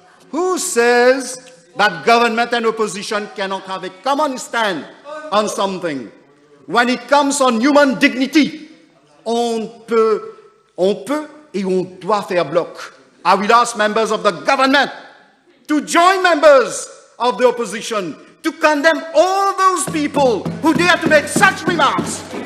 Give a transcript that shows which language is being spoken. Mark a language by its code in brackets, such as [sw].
[en] Who says that government and opposition cannot have a common stand on something? When it comes on human dignity, [fr] on peut et on doit faire bloc. [en] I will ask members of the government to join members of the opposition to condemn all those people who dare to make such remarks.